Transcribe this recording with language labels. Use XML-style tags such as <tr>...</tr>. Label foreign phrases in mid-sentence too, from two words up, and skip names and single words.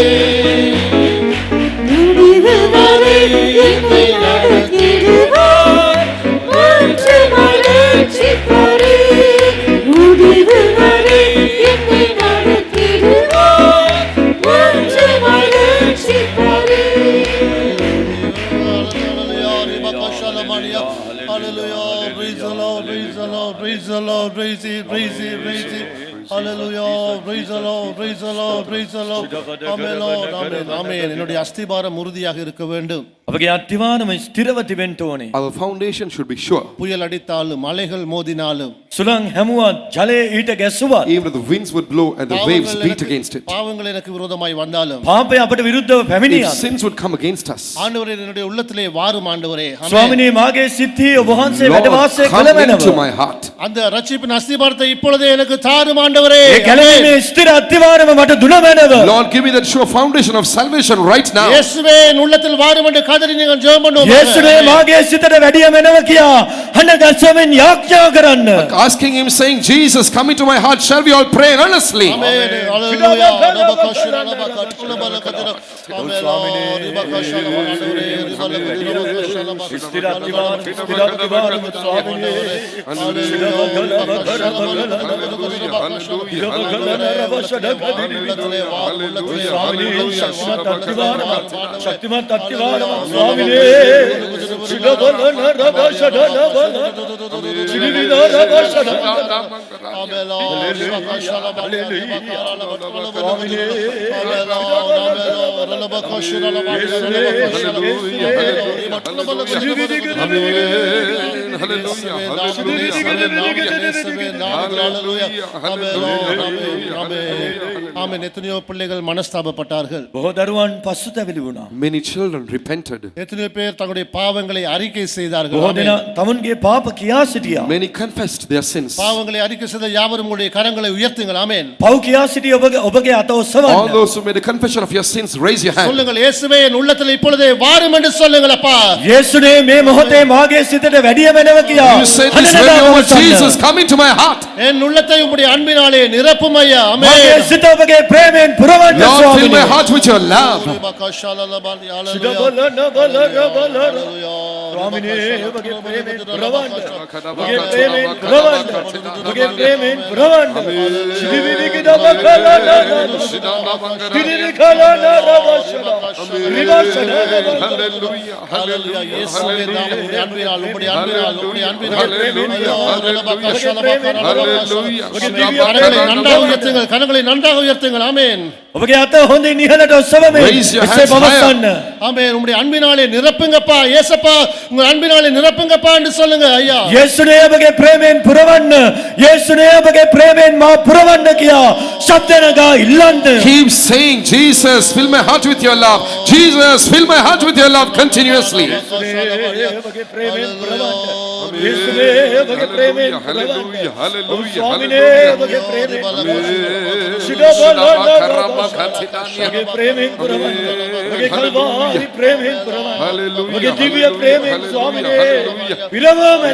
<ta>முடிவு வரை என்னை நடத்திடுவார், மாற்றமாய் ரட்சிப்பாரே. முடிவு வரை என்னை நடத்திடுவார், மாற்றமாய் ரட்சிப்பாரே.</ta> <en>Hallelujah, praise the Lord, praise the Lord, praise the Lord, praise it, praise it, praise it. Hallelujah, praise the Lord, praise the Lord, praise the Lord. Amen, Lord, amen, amen.</en> <ta>என்னுடைய அஸ்திபாரம் உறுதியாக இருக்க வேண்டும்.</ta> <si>අපගේ අත්තිවාරම ස්ථිරව තිබෙන්න ඕනේ.</si> <en>our foundation should be sure.</en> <ta>புயல் அடித்தாலும் அலைகள் மோதினாலும்</ta> <si>සුළං හැමුවත් ජලය ඊට ගැස්සුවත්</si> <en>Even if the winds would blow and the waves beat against it,</en> <ta>பாவங்கள் எனக்கு விரோதமாய் வந்தாலும்</ta> <si>පාපය අපට විරුද්ධව</si> <en>if</en> <si>පැමිණියත්</si> <en>sins would come against us,</en> <ta>ஆண்டவரே என்னுடைய உள்ளத்திலே வாரும் ஆண்டவரே. ஆமென்.</ta> <si>ස්වාමිනේ මාගේ සිත්හි ඔබ වහන්සේ</si> <en>Lord,</en> <si>වැඩ වාසය කළ</si> <en>come into</en> <si>මැනව.</si> <en>my heart.</en> <ta>அந்த ரட்சிப்பின் அஸ்திபாரத்தை இப்பொழுதே எனக்கு தாரும் ஆண்டவரே.</ta> <si>ඒ ගැලවීමේ ස්ථිර අත්තිවාරම මට දුන මැනව.</si> <en>Lord, give me that sure foundation of salvation right now.</en> <ta>இயேசுவே என் உள்ளத்தில் வாரும் என்று கதறி நீங்கள் ஜெபம் பண்ணுவோம்.</ta> <si>යේසුනේ මාගේ සිතට වැඩිය මැනව කියා හඬ ගස්සමින් යාඥා කරන්න.</si> <en>Asking him, saying, Jesus, come into my heart. Shall we all pray earnestly? ஆமென். ஹalleluya. ரபகஷிர ரபகஷ ரபகதிர. ஆமென். ரபகஷல ஆண்டவரே. ரபகதிர</en> <si>ස්ථිර අත්තිවාරම ස්ථිර අත්තිවාරම ස්වාමිනේ. ශක්තිමත් අත්තිවාරම ස්වාමිනේ. සිඩබලන රබෂඩනබල සිරිවිද රබෂඩ. ஆமென். ரபகஷல ரபகஷிர</si> <en>Hallelujah. Hallelujah. Hallelujah.</en> <ta>இயேசுவே நாமத்தில் ஹalleluya ஆமென் ஆமென் ஆமென் ஆமென் எத்தனையோ பிள்ளைகள் மனஸ்தாபப்பட்டார்கள்</ta> <si>බොහෝ දරුවන් පසුතැවිලි වුණා.</si> <en>Many children repented.</en> <ta>எத்தனையோ பேர் தங்களுடைய பாவங்களை அறிக்கை செய்தார்கள்</ta> <si>බොහෝ</si> <ta>ஆமென்.</ta> <si>දෙනා තමුන්ගේ පාප කියා සිටියා.</si> <en>Many confessed their sins.</en> <ta>பாவங்களை அறிக்கை செய்த யாவரும் உங்களுடைய கரங்களை உயர்த்துங்கள் ஆமென்.</ta> <si>පව් කියා සිටි ඔබගේ අත</si> <en>All</en> <si>ඔසවන්න.</si> <en>those who made a confession of your sins, raise your hand.</en> <ta>சொல்லுங்கள் இயேசுவே என் உள்ளத்தில் இப்பொழுதே வாரும் என்று சொல்லுங்கள் அப்பா.</ta> <si>යේසුනේ මේ මොහොතේ මාගේ සිතට වැඩිය වෙනව කියා.</si> <en>You say this very hour, Jesus, come into my heart.</en> <ta>என் உள்ளத்தை உம்முடைய அன்பினாலே நிரப்பும் ஐயா ஆமென்.</ta> <si>මාගේ සිත ඔබගේ ප්‍රේමයෙන් පුරවන්න</si> <en>Lord, fill</en> <si>ස්වාමීනි.</si> <en>my heart with your love.</en> <si>ස්වාමීනි ඔබගේ ප්‍රේමයෙන් පුරවන්න. ඔබගේ ප්‍රේමයෙන් පුරවන්න. ඔබගේ ප්‍රේමයෙන් පුරවන්න. සිරිවිලි කිදබකලනා සිරිවිලි කලනා රවෂනා රිවෂනා</si> <en>Hallelujah.</en> <ta>ஹalleluya இயேசுவே நாமம் உம்முடைய அன்பினால் உம்முடைய அன்பினால் உம்முடைய அன்பினால்</ta> <en>Hallelujah.</en> <ta>கரங்களை நன்றாக உயர்த்துங்கள் கரங்களை நன்றாக உயர்த்துங்கள் ஆமென்</ta> <si>ඔබගේ අත හොඳින් ඉහළට ඔසවමින්</si> <en>Raise your</en> <si>එසේ</si> <en>hands</en> <si>පවත්වන්න.</si> <ta>ஆமென் உம்முடைய அன்பினாலே நிரப்புங்கப்பா இயேசப்பா உங்க அன்பினாலே நிரப்புங்கப்பா என்று சொல்லுங்க ஐயா</ta> <si>යේසුනේ ඔබගේ ප්‍රේමයෙන් පුරවන්න. යේසුනේ ඔබගේ ප්‍රේමයෙන් මා පුරවන්න කියා ශබ්ද නගා ඉල්ලන්න. Keep saying, Jesus, fill my heart with your love. Jesus, fill my heart with your love continuously. ඔබගේ ප්‍රේමයෙන් පුරවන්න. යේසුනේ ඔබගේ ප්‍රේමයෙන් පුරවන්න.</si> <en>Hallelujah.</en> <si>ස්වාමීනේ ඔබගේ ප්‍රේමයෙන් පුරවන්න. ඔබගේ ප්‍රේමයෙන් පුරවන්න. ඔබගේ කල්වාරි ප්‍රේමයෙන් පුරවන්න.</si> <en>Hallelujah.</en> <si>ඔබගේ දිව්‍ය ප්‍රේමයෙන් ස්වාමීනේ පිරවමන.</si>